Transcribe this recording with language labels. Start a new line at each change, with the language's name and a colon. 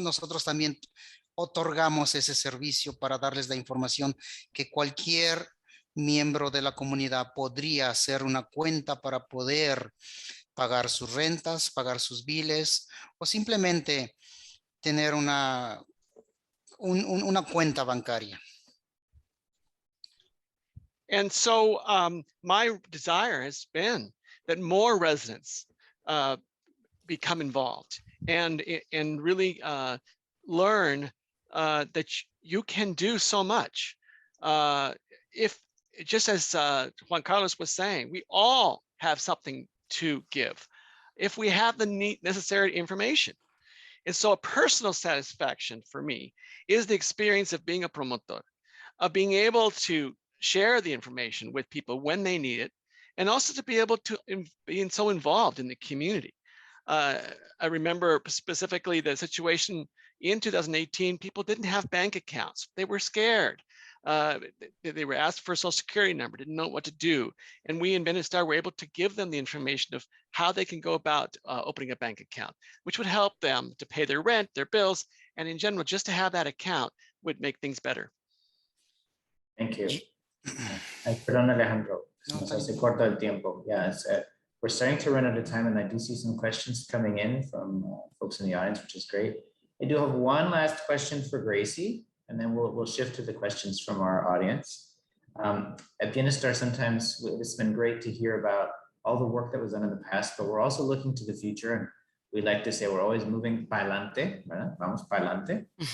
Spanish: Nosotros también otorgamos ese servicio para darles la información que cualquier miembro de la comunidad podría hacer una cuenta para poder pagar sus rentas, pagar sus biles o simplemente tener una cuenta bancaria.
English: And so my desire has been that more residents become involved and really learn that you can do so much. If, just as Juan Carlos was saying, we all have something to give if we have the necessary information. And so a personal satisfaction for me is the experience of being a promotor, of being able to share the information with people when they need it, and also to be able to be so involved in the community. I remember specifically the situation in 2018, people didn't have bank accounts. They were scared. They were asked for a social security number, didn't know what to do. And we in Bienestar were able to give them the information of how they can go about opening a bank account, which would help them to pay their rent, their bills, and in general, just to have that account would make things better. Thank you.
Spanish: Perdón, Alejandro, nos hace corto el tiempo.
English: Yeah, we're starting to run out of time, and I do see some questions coming in from folks in the audience, which is great. I do have one last question for Gracie, and then we'll shift to the questions from our audience. At Bienestar, sometimes it's been great to hear about all the work that was done in the past, but we're also looking to the future, and we like to say we're always moving pa'lante,
Spanish: ¿verdad? Vamos pa'lante.